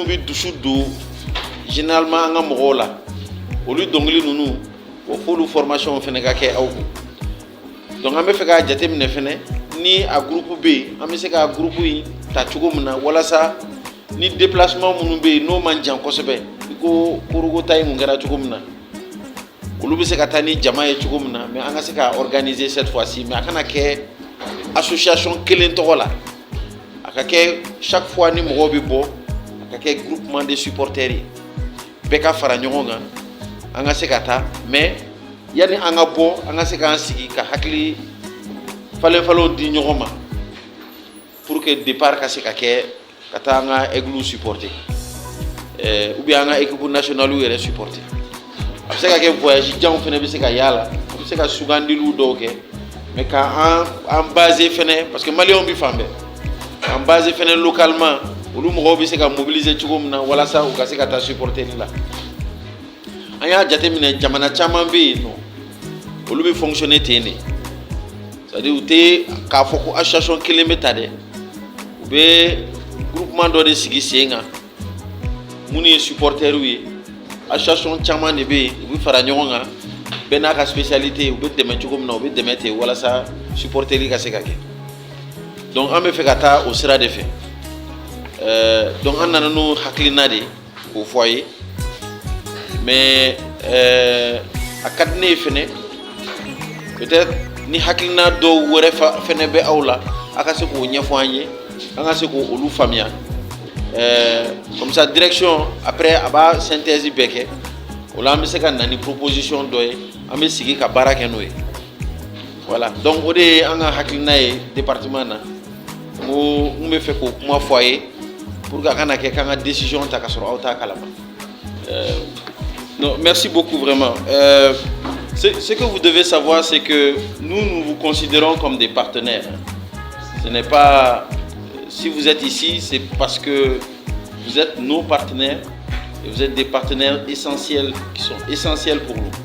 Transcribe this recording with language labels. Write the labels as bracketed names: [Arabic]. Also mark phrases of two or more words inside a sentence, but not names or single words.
[Bambara] bɛ dusu don généralement an ka mɔgɔw la olu dɔnkili ninnu o f'olu formation fana ka kɛ aw kun donc an bɛ fɛ k'a jateminɛ fana ni a groupe bɛ yen an bɛ se ka groupe in ta cogo min na walasa ni déplacement minnu bɛ yen n'o man jan kosɛbɛ i ko korokota in mun kɛra cogo min na olu bɛ se ka taa ni jama ye cogo min na mais an ka se ka [French] organiser cette fois-ci [Bambara] mais a kana kɛ association kelen tɔgɔ la a ka kɛ [French] chaque fois [Bambara] ni mɔgɔw bɛ bɔ a ka kɛ [French] groupement de supporters [Bambara] ye bɛɛ ka fara ɲɔgɔn kan an ka se ka taa mais yanni an ka bɔ an ka se k'an sigi ka hakili falen-falenw di ɲɔgɔn ma [French] pour que départ [Bambara] ka se ka kɛ ka taa an ka aigle supporter [French] ou bien [Bambara] an ka [French] équipe nationale [Bambara] yɛrɛ supporter a bɛ se ka kɛ voyage janw fana bɛ se ka y'a la a bɛ se ka sugandiliw dɔw kɛ mais ka an baser fana parce que maliyɛnw bɛ fan bɛɛ an baser fana localement olu mɔgɔw bɛ se ka mobiliser cogo min na walasa u ka se ka taa supporteri la an y'a jateminɛ jamana caman bɛ yen nɔ olu bɛ fonctionner ten de [French] c'est à dire [Bambara] u tɛ k'a fɔ ko association kelen bɛ ta dɛ u bɛ groupement dɔ de sigi sen kan minnu ye supporteriw ye association caman de bɛ yen u bɛ fara ɲɔgɔn kan bɛɛ n'a ka spécialité u bɛ dɛmɛ cogo min na u bɛ dɛmɛ ten walasa supporteri ka se ka kɛ donc an bɛ fɛ ka taa o sira de fɛ donc an nana n'o hakilina de k'o fɔ a ye mais a ka di ne ye fɛnɛ peut-être ni hakilina dɔw wɛrɛ fɛnɛ bɛ aw la a ka se k'o ɲɛfɔ an ye an ka se k'olu faamuya [French] comme ça direction après [Bambara] a b'a synthèse bɛɛ kɛ o la an bɛ se ka na ni proposition dɔ ye an bɛ sigi ka baara kɛ n'o ye [French] voilà donc [Bambara] o de ye an ka hakilina ye département na n ko n bɛ fɛ k'o kuma fɔ a ye [French] pour que [Bambara] a kana kɛ k'an ka décision ta ka sɔrɔ aw t'a kalama. [French] Non, merci beaucoup vraiment. Ce que vous devez savoir, c'est que nous vous considérons comme des partenaires. Ce n'est pas... Si vous êtes ici, c'est parce que vous êtes nos partenaires et vous êtes des partenaires essentiels, qui sont essentiels pour nous.